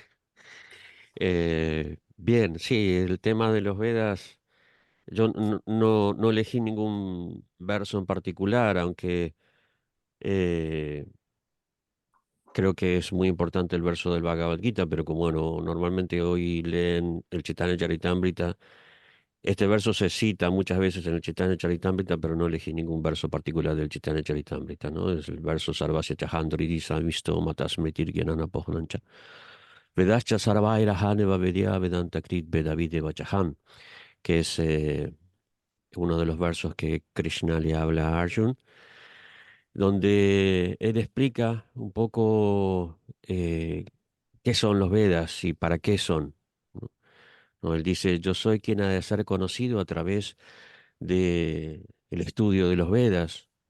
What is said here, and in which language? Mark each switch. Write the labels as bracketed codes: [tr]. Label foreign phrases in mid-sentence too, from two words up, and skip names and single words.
[es] Bien, sí, el tema de los Vedas, yo no elegí ningún verso en particular, aunque eh, creo que es muy importante el verso del Bhagavad Gita, pero como bueno, normalmente hoy leen el Chaitanya Charitamrita. Este verso se cita muchas veces en el Chaitanya Charitamrita, pero no elegí ningún verso particular del Chaitanya Charitamrita, ¿no? Es el verso [sa] Sarvasya Chahandridi Savisto Matasmetir Gyanana Pohnancha. Vedascha Sarvaira Haneva Vedya Vedanta Krit Vedavideva Chaham, [es] que es uno de los versos que Krishna le habla a Arjun, donde él explica un poco qué son los Vedas y para qué son, ¿no? ¿No? Él dice, yo soy quien ha de ser conocido a través de el estudio de los Vedas.